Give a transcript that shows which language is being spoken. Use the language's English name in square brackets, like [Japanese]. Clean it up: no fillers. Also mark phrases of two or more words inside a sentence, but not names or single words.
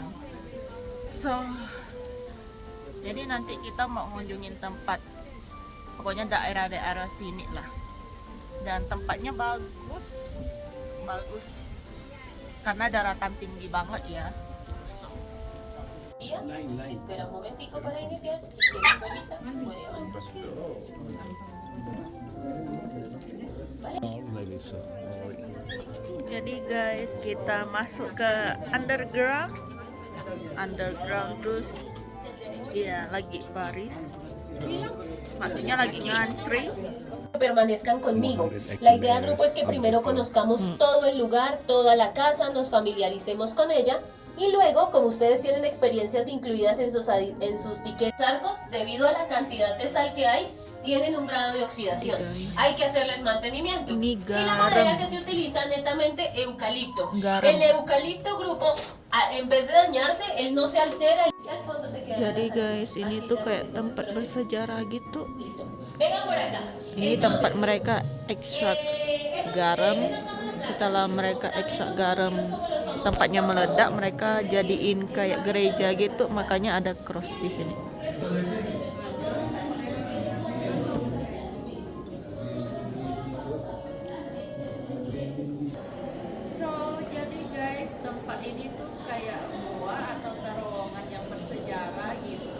[Indonesian] So, jadi nanti kita mau ngunjungin tempat, pokoknya daerah-daerah sini lah. Dan tempatnya bagus, bagus. Karena daratan tinggi banget ya. Iya, [Spanish] espera un momentico para iniciar. Si quieres solita, puede avanzar. [Indonesian] Jadi guys, kita masuk ke underground terus ya lagi baris, maksudnya lagi ngantri. [Spanish] Permanezcan conmigo. La idea del grupo es que primero conozcamos todo el lugar, toda la casa, nos familiaricemos con ella y luego, como ustedes tienen experiencias incluidas en sus tickets, arcos, debido a la cantidad de sal que hay, tienen un grado de oxidación. Hay que hacerles mantenimiento. Y la madera que se utiliza netamente eucalipto. El eucalipto grupo, en vez de dañarse, él no se altera. Y al fondo te queda. [Indonesian] Jadi guys, ini tuh kayak tempat bersejarah gitu. [Spanish] Listo. Vengan por acá. [Indonesian] Ini tempat mereka ekstrak garam. Setelah mereka ekstrak garam, tempatnya meledak, mereka jadiin kayak gereja gitu, makanya ada cross di sini. Jadi guys, tempat ini tuh kayak gua atau terowongan yang bersejarah gitu.